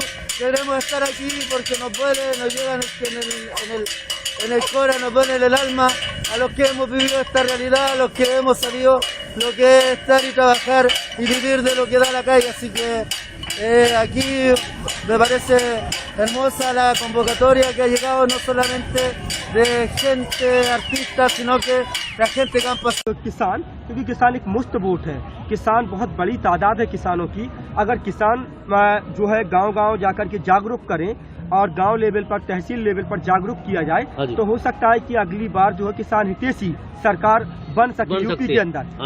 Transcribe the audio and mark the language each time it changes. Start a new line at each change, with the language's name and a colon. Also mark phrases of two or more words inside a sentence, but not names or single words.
Spanish: Queremos estar aquí porque nos duele, nos llega en el corazón, nos duele en el alma, a los que hemos vivido esta realidad, a los que hemos salido lo que es estar y trabajar y vivir de lo que da la calle. Así que aquí me parece hermosa la convocatoria que ha llegado, no solamente de gente artista, sino que la gente campus.
Hindi: किसान, क्योंकि किसान एक मुफ्त वोट है, किसान बहुत बड़ी तादाद है किसानों की। अगर किसान जो है गांव-गांव जाकर के जागरूक करें और गांव लेवल पर, तहसील लेवल पर जागरूक किया जाए, तो हो सकता है कि अगली बार जो है किसान हितैषी सरकार बन सके यूपी के अंदर।